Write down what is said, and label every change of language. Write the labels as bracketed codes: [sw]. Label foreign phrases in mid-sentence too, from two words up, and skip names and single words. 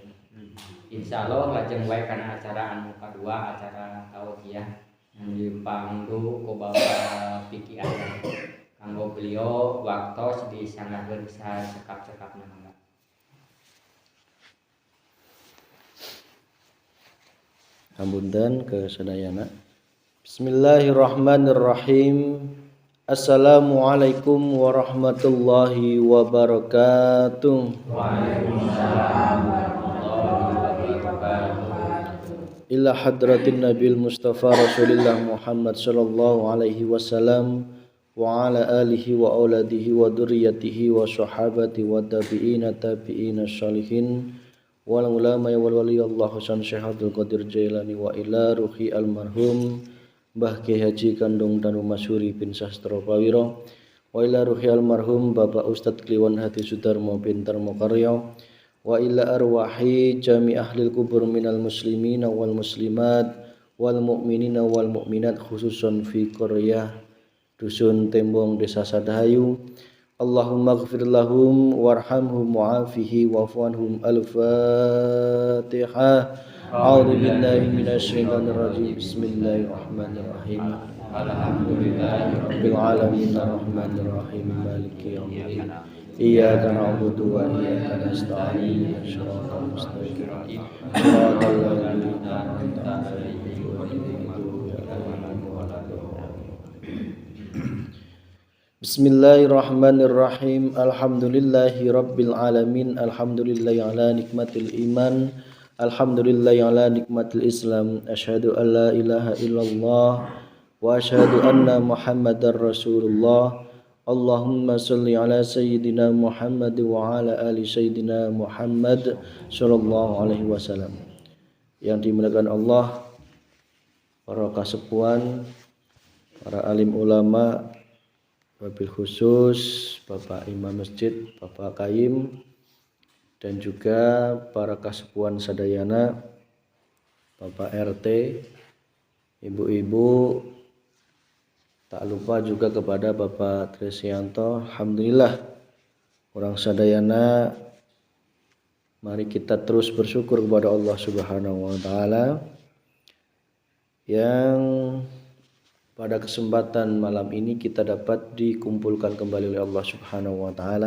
[su] Insyaallah lajeng wae kana acara anu kadua acara tauhiyah [id] yang dipandu [su] ku Bapak Piki Ahyani. Kanggo beliau waktos disanggaheun cekap-cekapna mangga. Hapunten ke sadayana. [ar] بسم الله الرحمن الرحيم. السلام عليكم ورحمة الله وبركاته. وعليكم السلام ورحمة الله وبركاته. إلى حضرة النبي المصطفى رسول الله Muhammad صلى الله عليه وسلم وعلى آله وأولاده وذرياته وصحابة و tabi'ina sholihin wal ulama wal wali Allah Hasan Syekh Abdul Qadir Jailani wa ila ruhi almarhum Mbah Kiai Haji Kandung Danu Masyuri bin Sastro Pawiro wa ila ruhi almarhum Bapak Ustadz Kliwon Hati Sudarmo bin Tarmokaryo wa ila arwahi jami ahlil kubur minal muslimina wal muslimat wal mu'minina wal mu'minat khususan fi Korea Dusun Tembong Desa Sadahayu. اللهم اغفر لهم وارحمهم وعافهم واعف عنهم. Al-Fatihah. أعوذ بالله من الشيطان الرجيم. بسم الله الرحمن الرحيم. الحمد لله رب العالمين الرحمن الرحيم مالك يوم الدين. إياك نعبد وإياك نستعين. صراط المستقيم. صراط الذين أنعمت عليهم بسم الله الرحمن الرحيم. الحمد لله رب العالمين. الحمد لله على نعمة الإيمان. الحمد لله على نعمة الإسلام. أشهد أن لا إله إلا الله وأشهد أن محمدا رسول الله. اللهم صل على سيدنا Muhammad وعلى آل سيدنا Muhammad صلى الله عليه وسلم. [id] Yang dimuliakan Allah, para kasepuan, para alim ulama, [ar] وبالخصوص [id] Bapak Imam Masjid, Bapak Kaim, dan juga para [su] kasepuan sadayana, [id] Bapak RT, ibu-ibu, tak lupa juga kepada Bapak Tresyanto. Alhamdulillah, orang sadayana, mari kita terus bersyukur kepada Allah [ar] سبحانه وتعالى [id] yang pada kesempatan malam ini kita dapat dikumpulkan kembali oleh Allah [ar] سبحانه وتعالى.